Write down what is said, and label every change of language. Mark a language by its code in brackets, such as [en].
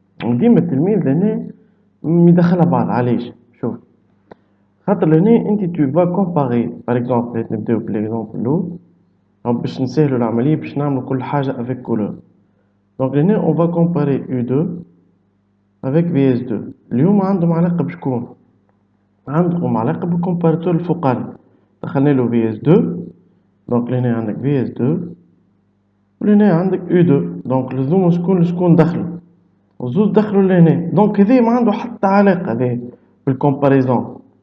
[ar] وديما التلميذ هنا يدخلها بعض. علاش؟ شوف خاطر لهنا انت [fr] tu vas comparer par exemple [ar] نبداو بالاكزومبل الاول باش نسهلوا العملية باش نعملوا كل حاجة [fr] avec couleur. Donc [ar] هنا [fr] on va comparer U2 avec VS2. [ar] اليوم عندهم علاقة بشكون؟ عندهم علاقة بالكومباراتور الفوقاني. دخلنا له VS2. Donc لهنا عندك VS2 ولهنا عندك U2. Donc لزوم شكون دخلوا؟ الزوز دخلوا لهنا. Donc هذا ما عنده حتى علاقة هذا بالكومباريزون.